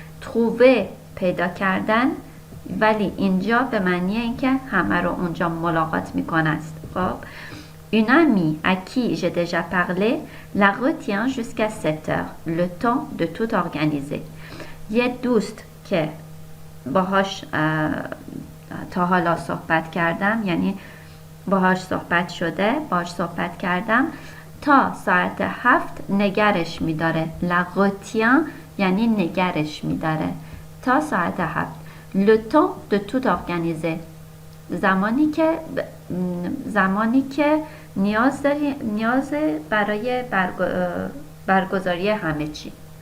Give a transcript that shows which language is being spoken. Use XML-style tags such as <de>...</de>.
<fa>trouver پیدا کردن ولی اینجا به معنی اینکه همه رو اونجا ملاقات میکنه است.</fa> <fr>خب une amie à qui j'ai déjà parlé la retient jusqu'à 7 heures le temps de tout organiser.</fr> <fa>یه دوست که باهاش تا حالا صحبت کردم یعنی باهاش صحبت شده باهاش صحبت کردم تا ساعت 7 نگرش میداره.</fa> <fr>la retient</fr> <fa>یعنی نگرش میداره تا ساعت 7.</fa> <fr>le temps de tout organiser</fr> <fa>زمانی که نیاز برای برگزاری همه چی.</fa>